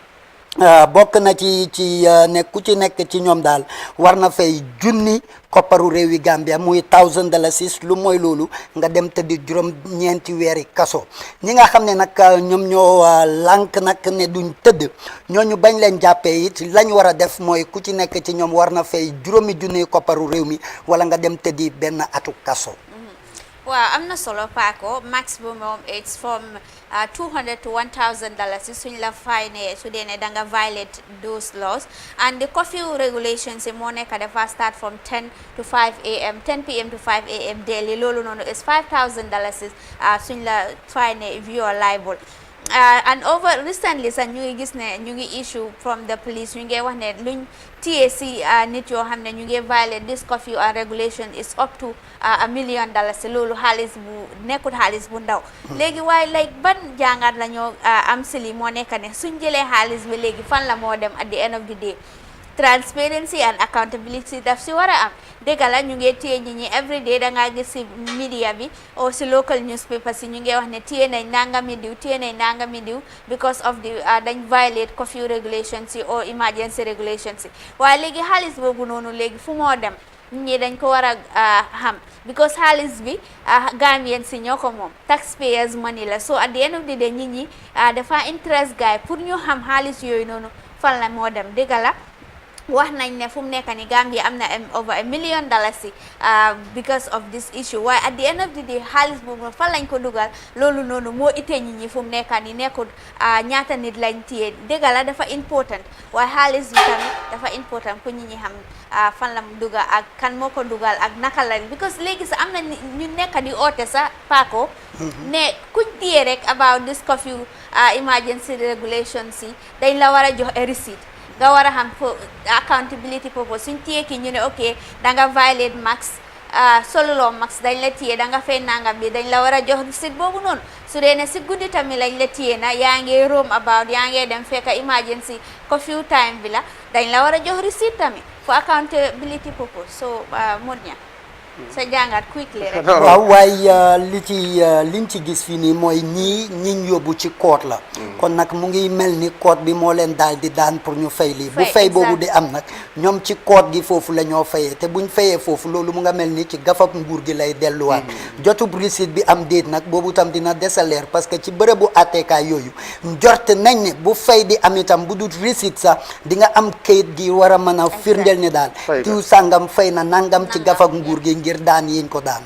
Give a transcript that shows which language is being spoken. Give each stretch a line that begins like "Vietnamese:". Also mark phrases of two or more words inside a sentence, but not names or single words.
Wolof: bokk na ci ne ku ci nekk ci ñoom daal war na fay junni kopparu réewi Gambia muy $1,000 lu mooy loolu nga dem tëddi juróom ñeenti weeri kaso ñi nga xam ne nag ñoom ñoo lànk nag ne duñ tëdd ñooñu bañ leen jàppee it lañ war a def mooy ku ci nekk ci ñoom war na fay juróomi junni kopparu réew mi wala nga dem tëddi benn atu kaso. waaw am na solo Paco maximum
English: it's from $200 to $1,000
Wolof: suñ la fine su dee ne da nga
English: violate those laws and the curfew regulations
Wolof: yi moo nekk dafa
English: start from 10 to 5 a.m. 10 p.m. to 5 a.m. daily
Wolof: loolu noonu
English: is $5,000
Wolof: suñ la
English: fine if you are liable. And over recently
Wolof: sax ñu ngi gis ne ñu ngi
English: issue from the police
Wolof: ñu ngi wax ne luñ téye si nit yoo xam ne ñu ngi
English: violate this curfew and regulation is up to $1 million
Wolof: loolu xaalis bu nekkul xaalis bu ndaw léegi waaye like ban jàngat la ñoo am si li moo nekk ne suñ jëlee xaalis bi léegi fan la moo dem
English: at the end of the day transparency and accountability
Wolof: daf si war a am dëgg la ñu ngi téye ñi ñi
English: every day
Wolof: da ngaa gis si media bi o si local newspaper si ñu ngi wax ne téye nañ nangami diw téye nañ nangami diw
English: because of the
Wolof: dañ
English: violate curfew regulations
Wolof: yi
English: or emergency regulations
Wolof: yi waaye léegi xaalis boobu noonu léegi fu moo dem ñi dañ ko war a xam because xaalis bi Gambian si ñoo ko moom
English: taxpayers money
Wolof: la
English: so at the end of the day
Wolof: ñi ñi dafa interest guy pour ñu xam xaalis yooyu noonu fan la moo dem dëgg la wax nañ ne fu mu nekk ni Gambia am na
English: over $1 million because of this issue
Wolof: waaye
English: at the end of the day
Wolof: xaalis boobu fan lañ ko dugal loolu noonu moo itee ñi ñi fu mu nekk ni nekkul ñaata nit lañ téye dëgg la dafa important waaye xaalis bi tamit dafa important pour ñi ñi xam fan la mu dugal ak kan moo ko dugal ak naka la because léegi sax am na ñu nekk di oote sax Paco ne kuñ téye rek
English: about this curfew emergency regulations
Wolof: yi dañ la war a jox a receipt nga war a xam
English: for accountability purpose
Wolof: suñ téye ki ñu ne ok da nga violate max soluloo max dañ la téye da nga fay nangam bi dañ la war a jox receipt boobu noonu su dee ne si guddi tamit lañ la téye na yaa ngi
English: roam about
Wolof: yaa ngi dem fekk
English: emergency curfew time
Wolof: bi la dañ la war a jox receipt tamit
English: for accountability purpose
Wolof: so Modja sa jàngat quickly rek waaw waaye liñ ci gis fii nii mooy ñiñ yóbbu ci court la kon nag mu ngi mel ni court bi moo leen daal di daan pour ñu fay lii bu fay boobu di am nag ñoom ci court gi foofu la ñoo fayee te buñ fayee foofu loolu mu nga mel ni ci gafab nguur gi lay delluwaat jotub receipt bi am déet nag boobu tam dina desaleer
French: parce que
Wolof: ci bërëbu àtteekaay yooyu njort nañ ne bu fay di am itam bu dut receipt sax di nga am kayit gi war a mën a firndeel ni daal tiw sàngam fay na nangam ci gafab nguur gi ngir daan yiñ ko daan